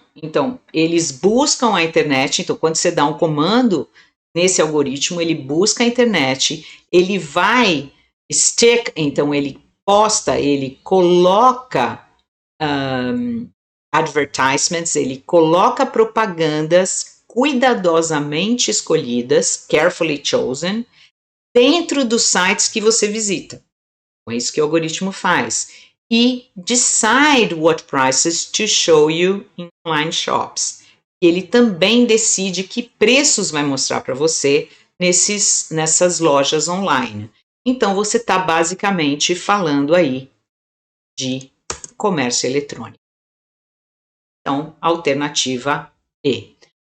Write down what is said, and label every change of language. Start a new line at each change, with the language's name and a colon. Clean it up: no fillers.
Portuguese: Então, eles buscam a internet. Então, quando você dá um comando nesse algoritmo, ele busca a internet, ele vai stick, então ele posta, ele coloca advertisements, ele coloca propagandas cuidadosamente escolhidas,
English: carefully chosen,
Portuguese: dentro dos sites que você visita. É isso que o algoritmo faz.
English: E decide what prices to show you in online shops.
Portuguese: Ele também decide que preços vai mostrar para você nessas lojas online. Então, você está basicamente falando aí de comércio eletrônico. Então, alternativa E.